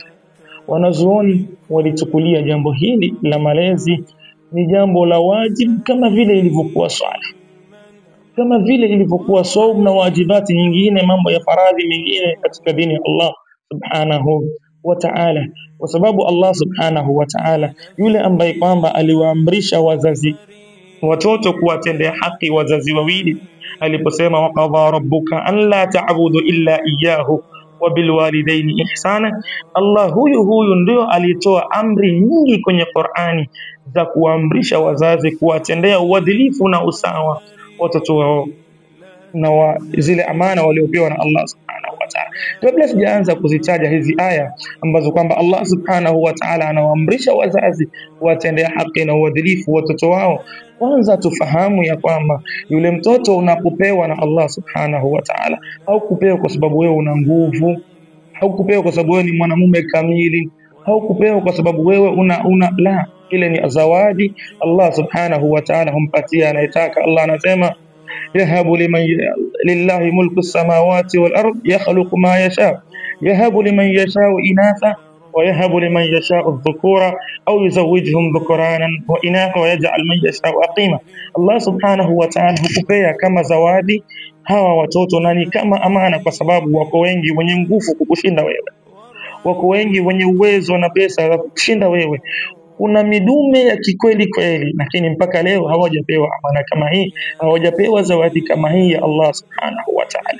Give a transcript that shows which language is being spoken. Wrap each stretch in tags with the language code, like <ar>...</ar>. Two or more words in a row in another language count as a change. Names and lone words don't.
<sw>Wanazuoni walichukulia jambo hili la malezi ni jambo la wajibu, kama vile ilivyokuwa swala, kama vile ilivyokuwa saum na wajibati nyingine, mambo ya faradhi mengine katika dini ya</sw> <ar>الله سبحانه وتعالى.</ar> <sw>Kwa sababu</sw> <ar>الله سبحانه وتعالى</ar> <sw>yule ambaye kwamba aliwaamrisha wazazi watoto kuwatendea haki wazazi wawili, aliposema</sw> <ar>وقضى ربك أن لا تعبدوا إلا إياه وبالوالدين إحسانا.</ar> <sw>Allah huyu ndio alitoa amri nyingi kwenye Qur'ani za kuamrisha wazazi kuwatendea uadilifu na usawa watoto wao na zile amana waliopewa na</sw> <ar>الله سبحانه وتعالى.</ar> <sw>Kabla sijaanza kuzitaja hizi aya ambazo kwamba</sw> <ar>الله سبحانه وتعالى</ar> <sw>anawaamrisha wazazi watendee haki na uadilifu watoto wao, kwanza tufahamu ya kwamba yule mtoto unapopewa na</sw> <ar>الله سبحانه وتعالى,</ar> <sw>au kupewa kwa sababu wewe una nguvu, au kupewa kwa sababu wewe ni mwanamume kamili, au kupewa kwa sababu wewe la, ile ni zawadi Allah subhanahu wa ta'ala humpatia anayetaka. Allah anasema</sw> <ar>يهب لله ملك السماوات والأرض يخلق ما يشاء يهب لمن يشاء إناثا ويهب لمن يشاء الذكور أو يزوجهم ذكرانا وإناثا ويجعل من يشاء عقيما. الله سبحانه وتعالى</ar> <sw>hukupea kama zawadi hawa watoto na ni kama amana, kwa sababu wako wengi wenye nguvu kukushinda wewe, wako wengi wenye uwezo na pesa za kushinda wewe. Kuna midume ya kikweli kweli, lakini mpaka leo hawajapewa amana kama hii, hawajapewa zawadi kama hii ya</sw> <ar>الله سبحانه وتعالى.</ar>